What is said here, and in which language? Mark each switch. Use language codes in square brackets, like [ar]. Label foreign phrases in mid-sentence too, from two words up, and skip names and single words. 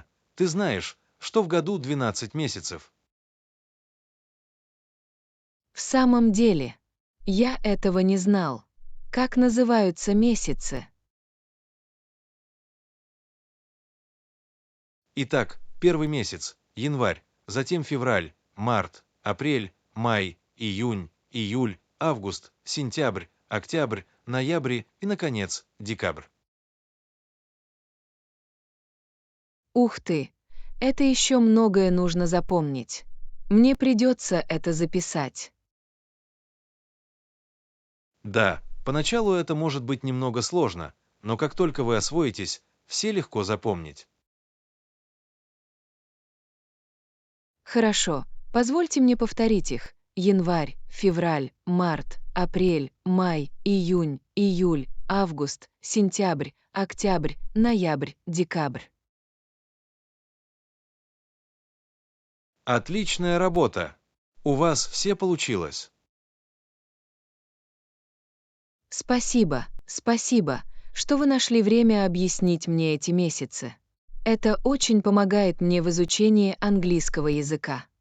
[ru] Ты знаешь, что в году 12 месяцев? В самом деле, я этого не знал. Как называются месяцы? Итак, первый месяц – январь, затем февраль, март, апрель, май, июнь, июль, август, сентябрь, октябрь, ноябрь и, наконец, декабрь. Ух ты! Это еще многое нужно запомнить. Мне придется это записать. Да, поначалу это может быть немного сложно, но как только вы освоитесь, все легко запомнить. Хорошо, позвольте мне повторить их. Январь, февраль, март, апрель, май, июнь, июль, август, сентябрь, октябрь, ноябрь, декабрь. Отличная работа! У вас все получилось. Спасибо, что вы нашли время объяснить мне эти месяцы. Это очень помогает мне в изучении английского языка.